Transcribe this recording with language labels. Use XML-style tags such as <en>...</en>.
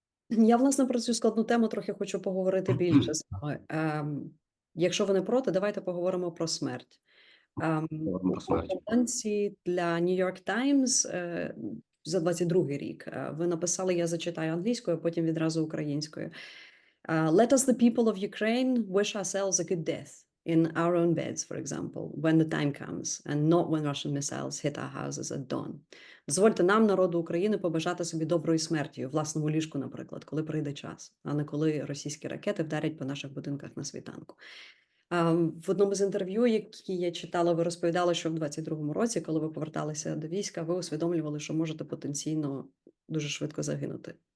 <uk>Я, власне, про цю складну тему трохи хочу поговорити більше з вами. Якщо ви не проти, давайте поговоримо про смерть. Говоримо У про смерть. кореспонденції для New York Times за 22-й рік ви написали, я зачитаю англійською, а потім відразу українською.</uk> <en>Let us, the people of Ukraine, wish ourselves a good death in our own beds, for example, when the time comes, and not when Russian missiles hit our houses at dawn.</en> <uk>Дозвольте нам, народу України, побажати собі доброї смерті у власному ліжку, наприклад, коли прийде час, а не коли російські ракети вдарять по наших будинках на світанку. В одному з інтерв'ю, які я читала, ви розповідали, що в 22-му році, коли ви поверталися до війська, ви усвідомлювали, що можете потенційно дуже швидко загинути.</uk>